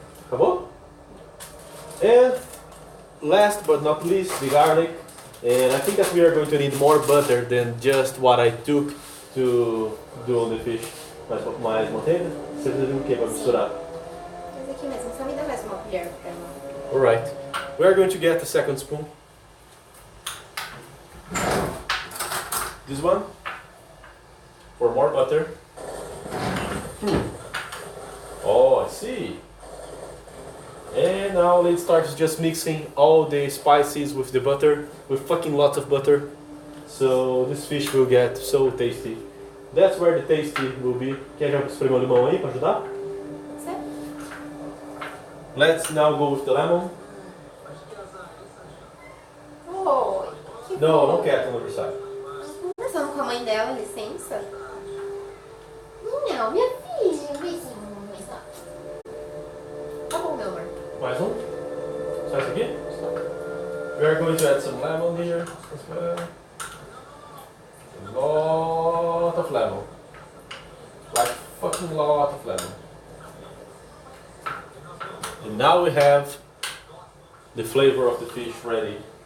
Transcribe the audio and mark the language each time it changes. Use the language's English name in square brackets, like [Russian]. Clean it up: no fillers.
[Portuguese] Acabou? [English] And last but not least, the garlic. And I think that we are going to need more butter than just what I took to do on the fish. [Portuguese] Mais manteiga? Você precisa de um quê para misturar? Mas aqui mesmo, só me dá mais uma colher pra mim. [English] Alright. We are going to get a second spoon. This one. For more butter. Oh, I see. And now let's start just mixing all the spices with the butter, with fucking lots of butter. So this fish will get so tasty. That's where the tasty will be. [Portuguese] Quer já espremer o limão aí para ajudar? Certo? [English] Let's now go with the lemon. [Portuguese] Oh, que [English] No, [Portuguese] não quer [English] on the other side. [Portuguese] Nós vamos com a mãe dela, licença. Não, minha filha, beijinho, tá bom, meu amor. Mais um? Só esse aqui? [English] We are going to add some lemon here as well. A lot of lemon. Like fucking lot of lemon. And now we have the flavor of the fish ready.